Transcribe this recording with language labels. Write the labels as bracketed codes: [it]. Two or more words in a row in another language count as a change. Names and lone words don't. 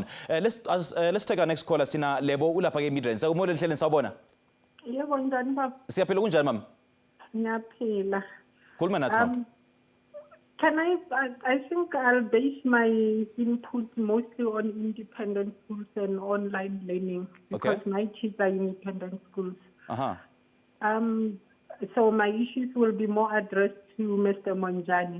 [en] Let's take our next caller. [zu] Sina Lebo ulapha ke Midrand. Sakumole ehleleni sawubona. Yebo njani baba? Siyaphila kunjani mama? Ngiyaphila. Khuluma nathi mama. [en] I think I'll base my input mostly on independent schools and online learning because my kids are independent schools. So my issues will be more addressed to Mr. Monjani.